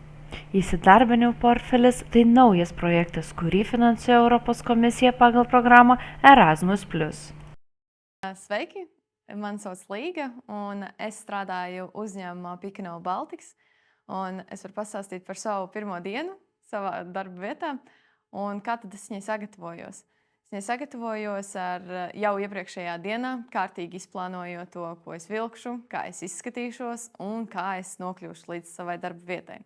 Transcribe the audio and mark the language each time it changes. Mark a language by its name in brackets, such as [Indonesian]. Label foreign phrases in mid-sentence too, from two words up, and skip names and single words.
[Lithuanian] Įsidarbinimo portfelis – tai naujas projektas, kurį finansuoja Europos komisija pagal programą Erasmus+. [Latvian] Sveiki! Mani sauc Līga, un es strādāju uzņēmumā Picanol Baltics. Un es varu pastāstīt par savu pirmo dienu savā darba vietā un kā tad es viņai sagatavojos. Es viņai sagatavojos ar jau iepriekšējā dienā, kārtīgi izplānojot to, ko es vilkšu, kā es izskatīšos un kā es nokļūšu līdz savai darba vietai.